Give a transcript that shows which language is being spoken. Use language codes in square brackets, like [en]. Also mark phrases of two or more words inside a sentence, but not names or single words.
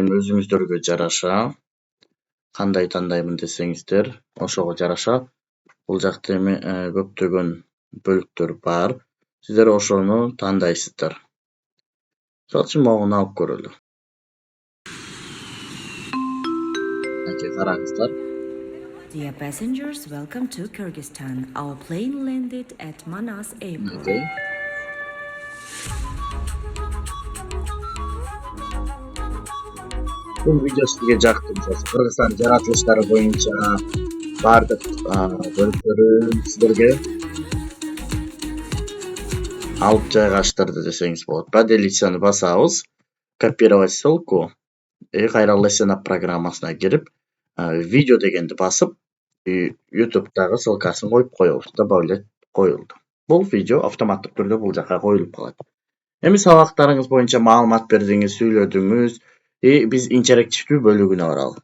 [ky] Эми өзүңүздөргө жараша кандай тандаймын десеңиздер, ошого жараша бул жакта эми көптөгөн бөлүктөр бар. Сиздер ошону тандайсыздар. Мисалы үчүн могуну алып көрөлү. Мынакей караңыздар. [en] Dear passengers, welcome to Kyrgyzstan. Our plane landed at Manas Airport. [ky] Бул видео сизге жакты. Кыргызстан жаратылыштары боюнча бардык бөлүктөрүн сиздерге алып жайгаштырды десеңиз болот. Поделиться басабыз, [ru] копировать ссылку, [ky] кайра lesson up программасына кирип, видео дегенди басып, YouTube'дагы ссылкасын коюп коебуз. Добавлять коюлду. Бул видео автоматтык түрдө бул жака коюлуп калат. Эми сабактарыңыз боюнча маалымат бердиңиз, сүйлөдүңүз, биз интерактивдүү бөлүгүнө баралы.